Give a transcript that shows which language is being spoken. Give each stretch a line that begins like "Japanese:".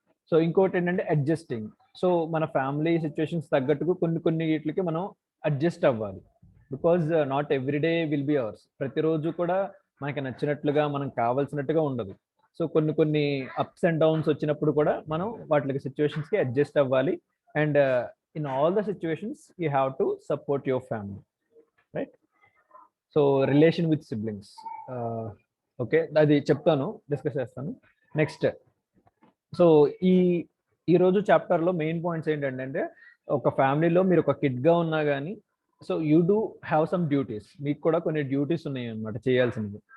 Telugu: So ఇంకోటి ఏంటంటే adjusting. So మన ఫ్యామిలీ సిచ్యువేషన్స్ తగ్గట్టుకు కొన్ని వీటికి మనం అడ్జస్ట్ అవ్వాలి.
English: Because not every day will be ours.
Telugu: ప్రతిరోజు కూడా మనకి నచ్చినట్లుగా, మనం కావాల్సినట్టుగా ఉండదు. సో కొన్ని అప్స్ అండ్ డౌన్స్ వచ్చినప్పుడు కూడా మనం వాటికి సిచ్యువేషన్స్కి అడ్జస్ట్ అవ్వాలి. And
English: in all the situations you have to support your family, right? So relation with siblings,
Telugu: okay, అది చెప్తాను, డిస్కస్ చేస్తాను నెక్స్ట్. సో ఈ రోజు చాప్టర్లో మెయిన్ పాయింట్స్ ఏంటంటే, ఒక ఫ్యామిలీలో మీరు ఒక కిడ్గా ఉన్నా కానీ,
English: so you do have some duties,
Telugu: మీకు కూడా కొన్ని డ్యూటీస్ ఉన్నాయి అనమాట చేయాల్సినవి.